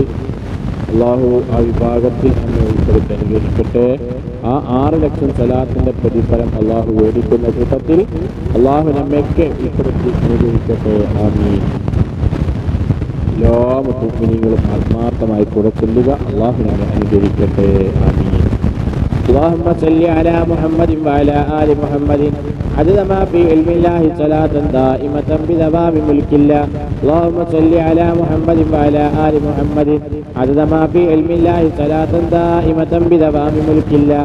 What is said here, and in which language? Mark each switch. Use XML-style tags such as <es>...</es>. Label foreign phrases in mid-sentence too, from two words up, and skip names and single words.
<ml>അള്ളാഹു ആ വിഭാഗത്തിൽ നമ്മെ ഉൾപ്പെടുത്തി അനുഗ്രഹിക്കട്ടെ. ആ 6 ലക്ഷം സലാത്തിൻ്റെ പ്രതിഫലം അള്ളാഹു മേടിക്കുന്ന കൂട്ടത്തിൽ അള്ളാഹു നമ്മയൊക്കെ ഉൾപ്പെടുത്തി അനുഗ്രഹിക്കട്ടെ. ആമീൻ. എല്ലാ മുഅ്മിനീങ്ങളും ആത്മാർത്ഥമായി കൂടെ ചൊല്ലുക. അള്ളാഹു നമ്മെ അനുഗ്രഹിക്കട്ടെ. ആമീൻ.</ml> <ar>اللهم صل على محمد وعلى آل محمد عدد ما في علم الله صلاة دائمة بدوام ملك الله. اللهم صل على محمد وعلى آل محمد عدد ما في علم الله صلاة دائمة بدوام ملك الله.</ar>